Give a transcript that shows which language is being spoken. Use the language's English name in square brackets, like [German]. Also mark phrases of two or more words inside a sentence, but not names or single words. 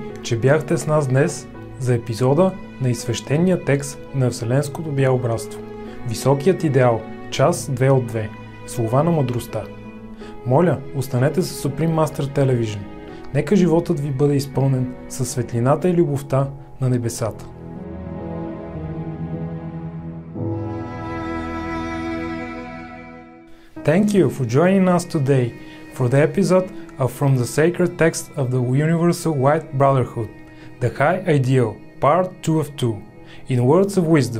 [Bulgarian] че бяхте с нас днес за епизода на изсвещения текст на Вселенското бяло братство. Високият идеал, част 2 от 2. Слова на мъдростта. Моля, останете с Supreme Master Television. Нека животът ви бъде изпълнен със светлината и любовта на небесата. [English] Thank you for joining us today for the episode of From the Sacred Text of the Universal White Brotherhood, The High Ideal, Part 2 of 2, in Words of Wisdom.